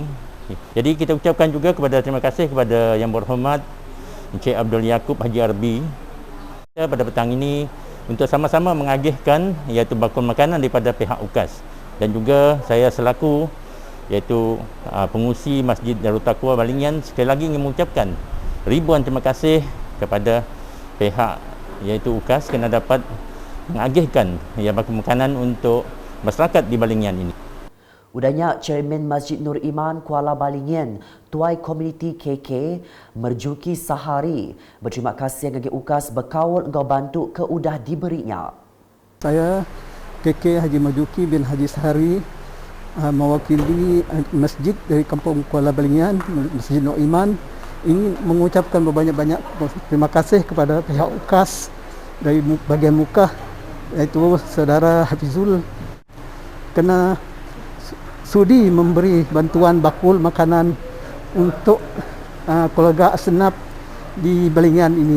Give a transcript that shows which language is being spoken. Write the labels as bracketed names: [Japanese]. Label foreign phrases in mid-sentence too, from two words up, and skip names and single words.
[Malay] Jadi kita ucapkan juga terima kasih kepada Yang Berhormat Encik Abdul Yaakob Haji Arbi pada petang ini untuk sama-sama mengagihkan iaitu bakul makanan daripada pihak UKAS, dan juga saya selaku iaitu pengurusi Masjid Darul Taqwa Balingin sekali lagi ingin mengucapkan ribuan terima kasih kepada pihak iaitu UKAS kerana dapat mengagihkan bakul makanan untuk masyarakat di Balingin ini. [Iban] Udahnya Chairman Masjid Nur Iman Kuala Balingin, Tuai Komuniti KK, Merjuki Sahari, berterima kasih ngagi UKAS berkawal engkau bantu ke udah diberinya. [Malay] Saya KK Haji Merjuki bin Haji Sahari mewakili masjid dari Kampung Kuala Balingin, Masjid Nur Iman, ingin mengucapkan berbanyak-banyak terima kasih kepada pihak UKAS dari bahagian Mukah, iaitu Saudara Hafizul, kerana sudi memberi bantuan bakul makanan untuk keluarga Asnaf di Balingin ini.